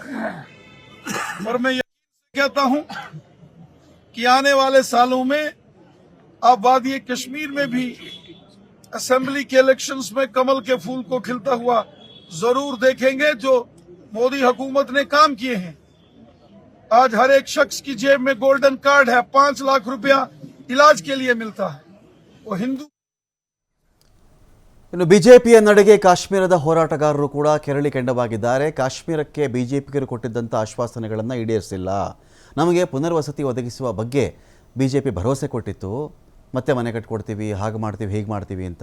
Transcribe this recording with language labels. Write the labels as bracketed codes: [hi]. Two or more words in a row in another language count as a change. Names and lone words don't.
[hi] और मैं कहता हूं कि आने वाले सालों में आप वादी कश्मीर में भी असेंबली के इलेक्शंस में कमल के फूल को खिलता हुआ जरूर देखेंगे, जो मोदी हुकूमत ने काम किए हैं। आज हर एक शख्स की जेब में गोल्डन कार्ड है, 5 लाख रुपया इलाज के लिए मिलता है। वो हिंदू [kn] ಇನ್ನು ಬಿಜೆಪಿಯ ನಡೆಗೆ ಕಾಶ್ಮೀರದ ಹೋರಾಟಗಾರರು ಕೂಡ ಕೆರಳಿ ಕೆಂಡವಾಗಿದ್ದಾರೆ. ಕಾಶ್ಮೀರಕ್ಕೆ ಬಿಜೆಪಿಗರು ಕೊಟ್ಟಿದ್ದಂಥ ಆಶ್ವಾಸನೆಗಳನ್ನು ಈಡೇರಿಸಿಲ್ಲ. ನಮಗೆ ಪುನರ್ವಸತಿ ಒದಗಿಸುವ ಬಗ್ಗೆ ಬಿಜೆಪಿ ಭರವಸೆ ಕೊಟ್ಟಿತ್ತು, ಮತ್ತೆ ಮನೆ ಕಟ್ಕೊಡ್ತೀವಿ, ಹಾಗೆ ಮಾಡ್ತೀವಿ, ಹೀಗೆ ಮಾಡ್ತೀವಿ ಅಂತ.